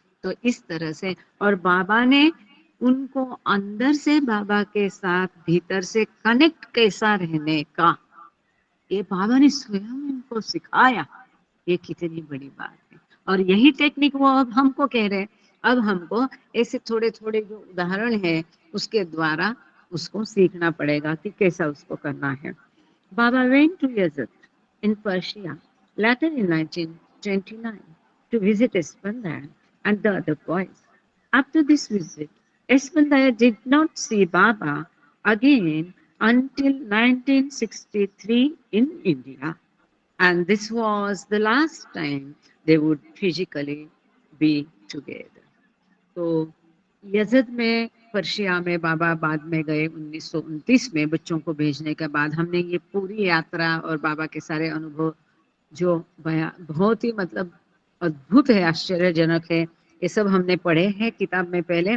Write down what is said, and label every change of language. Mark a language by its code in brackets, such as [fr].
[hi] तो इस तरह से, और बाबा ने उनको अंदर से बाबा के साथ भीतर से कनेक्ट कैसा रहने का, ये बाबा ने स्वयं उनको सिखाया। ये कितनी बड़ी बात है, और यही टेक्निक वो अब हमको कह रहे हैं। अब हमको ऐसे थोड़े थोड़े जो उदाहरण है उसके द्वारा उसको सीखना पड़ेगा कि कैसा उसको करना है। [en] Baba went to Yazd in Persia later in 1929 to visit Esfandiyar and the other boys. After this visit, Esfandiyar did not see Baba again until 1963 in India. And this was the last time they would physically be together. [hi] तो यजद में Persia में बाबा बाद में गए 1929 में, बच्चों को भेजने के बाद हमने ये पूरी यात्रा और बाबा के सारे अनुभव जो बहुत ही मतलब अद्भुत है, आश्चर्यजनक है, ये सब हमने पढ़े हैं किताब में पहले।